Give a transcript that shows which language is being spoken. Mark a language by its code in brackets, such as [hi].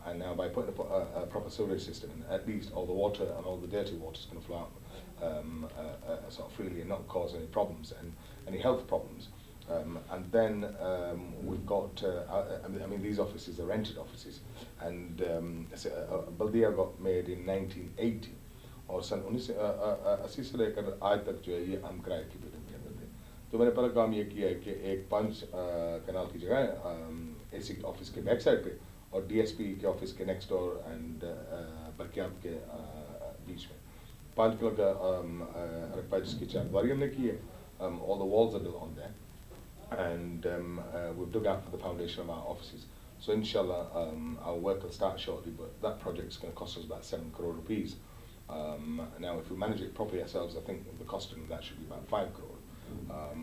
[en] And now by putting a proper sewage system in, at least all the water and all the dirty water is going to flow out sort of freely and not cause any problems and any health problems. And then we've got, I mean, these offices are rented offices, and Baldia got made in 1980. [hi] और सन 1980 से लेकर आज तक जो है ये हम किराए की बिल्डिंग के अंदर थे। तो मैंने पहला काम ये किया है कि एक 5 कनाल की जगह एसी ऑफिस के बैक साइड पे और डीएसपी के ऑफिस के नेक्स्ट डोर एंड बरकियात के बीच में 5 किलो का रकबा जिसकी चारदीवारी हमने की है। [en] All the walls are built on there, and we've dug out for the foundation of our offices. So inshallah, our work will start shortly, but that project is going to cost us about 7 crore rupees. Now, if we manage it properly ourselves, I think the costing of that should be about 5 crore.